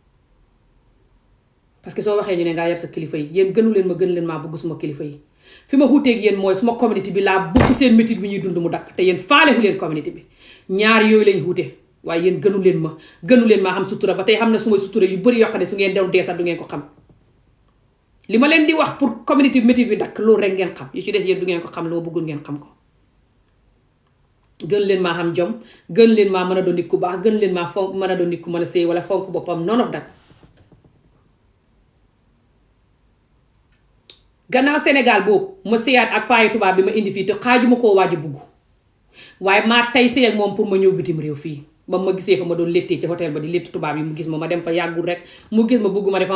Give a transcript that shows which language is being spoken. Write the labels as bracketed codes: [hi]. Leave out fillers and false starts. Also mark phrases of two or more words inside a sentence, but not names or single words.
[wo] parce que soo waxee ñu ne ngaa yab sa kilifa yi yéen gënu leen ma gën leen maa bëgg suma kilifa yi fi ma xuuteeg yéen mooy suma communauté bi laa bëgg seen métit bi ñuy dund mu dakk te yéen faalehu leen communauté bi ñaar yooyu lañ xuute waaye yéen gënu leen maa xam sutura ba tey xam na suma sutura yu bëri yoo xam ne su ngeen dew dee sax du ngeen ko xam li ma leen di wax pour communauté bi métit bi dakk loolu rek ngeen xam yu ci des yëpp du ngeen ko xam loo bëggul ngeen xam ko gën leen maa xam jom gën leen maa mën a doon nit ku baax gën leen maa fonk mën a doon nit ku mën a sëy wala fonk boppam [en] none of that [wo] gannaaw Sénégal boobu ma sëyaat ak paayi tubaab bi ma indi fii te xaajuma koo waaj a bugg waaye maa tey sëy ak moom pour ma ñëw bitim réew fii ba ma gisee fa ma doon léttee ci hôtel ba di létt tubaab yi mu gis ma dem fa yàggul rek mu gis ma bugg ma defa